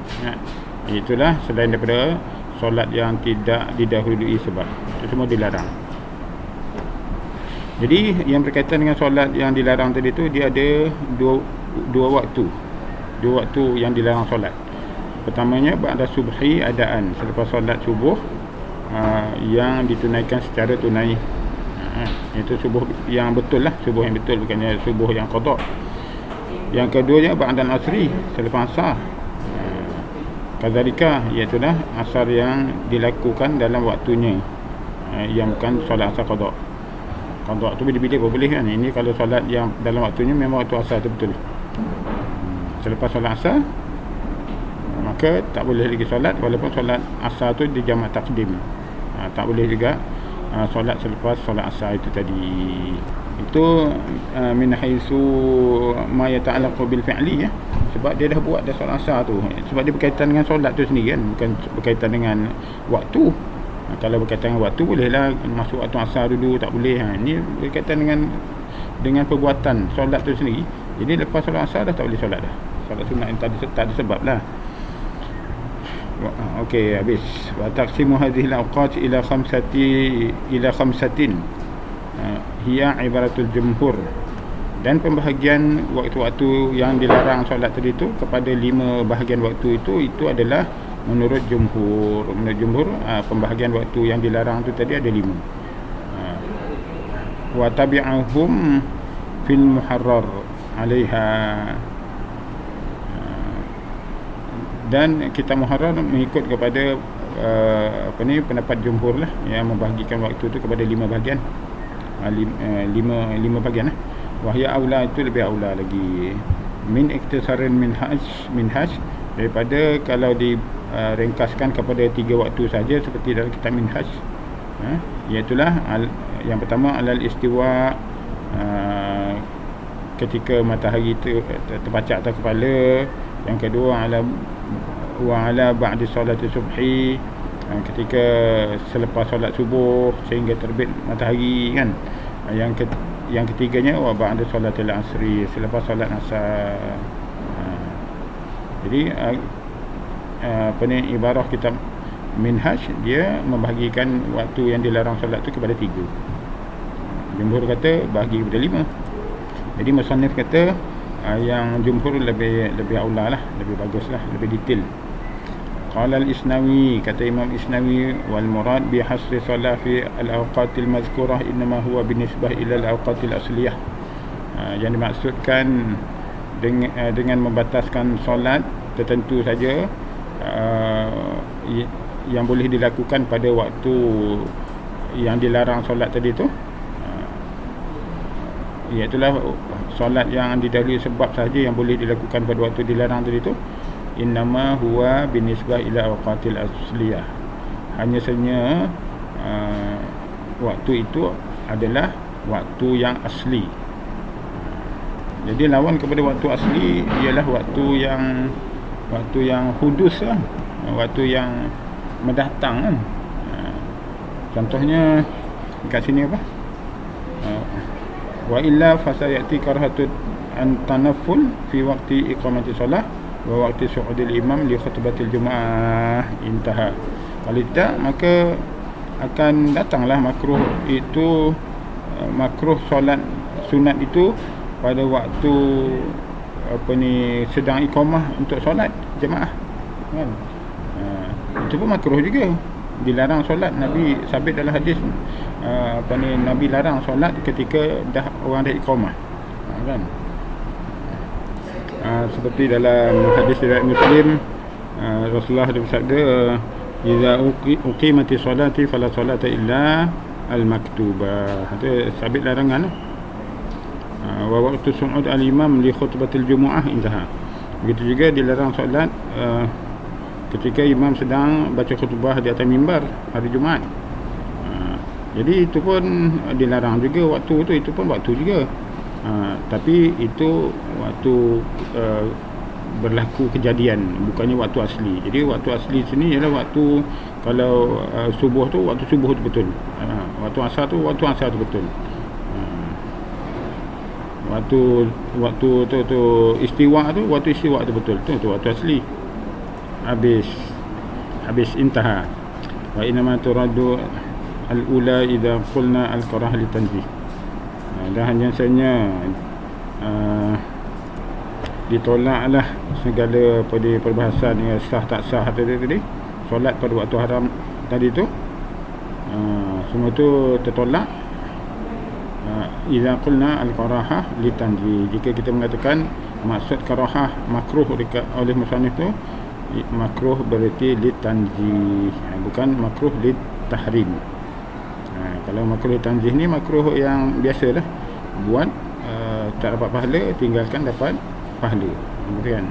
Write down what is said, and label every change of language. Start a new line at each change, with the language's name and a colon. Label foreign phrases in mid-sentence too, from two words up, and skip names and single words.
Malay: Itulah selain daripada solat yang tidak didahului sebab, itu semua dilarang. Jadi yang berkaitan dengan solat yang dilarang tadi tu, dia ada dua waktu yang dilarang solat.
Arabic: Pertamanya بعد الصبح أداءً,
Malay: selepas solat subuh yang ditunaikan secara tunai. Itu subuh yang betul lah, subuh yang betul, bukannya subuh yang qada. Yang keduanya
Arabic: بعد العصر,
Malay: selepas asar. Kadzalika, iaitu asar yang dilakukan dalam waktunya, yang bukan solat asar qada. Qada tu bila-bila boleh kan. Ini kalau solat yang dalam waktunya memang waktu asar tu betul. Selepas solat asar maka tak boleh lagi solat, walaupun solat asar tu di jamak takdim. Tak boleh juga solat selepas solat asar itu tadi.
Arabic: Itu من حيث ما يتعلق بالفعل,
Malay: ya. Sebab dia dah buat dah solat asar tu. Sebab dia berkaitan dengan solat tu sendiri kan, bukan berkaitan dengan waktu. Kalau berkaitan dengan waktu, bolehlah masuk waktu asar dulu, tak boleh. Ini berkaitan dengan perbuatan solat tu sendiri. Jadi lepas solat asar dah tak boleh solat dah. Solat sunat yang tak ada sebab lah. Okey, habis.
Arabic: وتقسيم هذه الأوقات إلى خمسة هي عبارة الجمهور.
Malay: Dan pembahagian waktu-waktu yang dilarang solat tadi tu kepada 5 bahagian waktu itu adalah menurut jumhur. Pembahagian waktu yang dilarang tu tadi ada 5.
Arabic: وتبعهم في المحرر عليها.
Malay: Dan kita muharrar mengikut kepada pendapat jumhur lah, yang membahagikan waktu tu kepada 5 bahagian. 5 bahagian lah.
Arabic: وهي أولى,
Malay: itu lebih aula lagi.
Arabic: من اقتصار المنهاج,
Malay: daripada kalau ringkaskan kepada 3 waktu saja seperti dalam kitab minhaj, iaitulah Yang pertama
Arabic: على الاستواء,
Malay: ketika matahari terpacak atas kepala.
Arabic: Yang kedua على بعد صلاة الصبح,
Malay: ketika selepas solat subuh sehingga terbit matahari kan. Yang ketiganya
Arabic: وبعد صلاة العصر,
Malay: selepas solat asar. Jadi ibarah kitab Minhaj, dia membahagikan waktu yang dilarang solat tu kepada 3. Jumhur kata bahagi kepada 5. Jadi musannif kata yang jumhur lebih aula lah, lebih bagus lah, lebih detail.
Arabic: قال الإسنوي,
Malay: kata Imam Isnawi,
Arabic: والمراد بحصر الصلاة في الأوقات المذكورة إنما هو بالنسبة إلى الأوقات الأصلية.
Malay: Yang dimaksudkan dengan membataskan solat tertentu saja yang boleh dilakukan pada waktu yang dilarang solat tadi tu, iaitulah solat yang didahului sebab saja yang boleh dilakukan pada waktu dilarang tadi tu.
Arabic: إنما هو بالنسبة إلى الأوقات الأصلية,
Malay: hanya saja waktu itu adalah waktu yang asli. Jadi lawan kepada waktu asli ialah waktu yang hudus lah, waktu yang mendatang kan. Contohnya kat sini apa?
Arabic: وإلا فسيأتي كراهة أن تنفل في وقت إقامة الصلاة ووقت صعود الإمام لخطبة الجمعة، انتهى.
Malay: Kalau tidak, maka akan datanglah makruh itu, makruh solat sunat itu pada waktu sedang iqamah untuk solat jemaah kan. Itu pun makruh juga, dilarang solat. Nabi sabit dalam hadis Nabi larang solat ketika orang dah iqamah kan. Seperti dalam hadis riwayat Muslim, Rasulullah bersabda,
Arabic: "إذا أقيمت الصلاة فلا صلاة إلا المكتوبة."
Malay: Itu sabit larangan.
Arabic: ووقت صعود الإمام لخطبة الجمعة انتهى.
Malay: Begitu juga dilarang solat ketika imam sedang baca khutbah di atas mimbar hari Jumaat. Jadi itu pun dilarang juga waktu tu, itu pun waktu juga. Tapi itu waktu berlaku kejadian, bukannya waktu asli. Jadi waktu asli sini ialah waktu, kalau subuh tu waktu subuh tu betul, waktu asar tu waktu asar tu betul, waktu tu istiwa tu waktu istiwa tu betul, tu waktu asli. Habis intaha.
Arabic: وإنما ترد الأولى إذا قلنا الكراهة للتنزيه.
Malay: Dan hanya saja ditolaklah segala pada perbahasan yang sah tak sah tadi, solat pada waktu haram tadi tu, semua tu tertolak.
Arabic: إذا قلنا الكراهة للتنزيه,
Malay: jika kita mengatakan maksud karahah makruh oleh musannif tu, makruh berarti
Arabic: للتنزيه,
Malay: bukan makruh
Arabic: للتحريم.
Malay: Kalau makruh tanzih ni makruh yang biasalah, buat tak dapat pahala, tinggalkan dapat pahala, betul kan.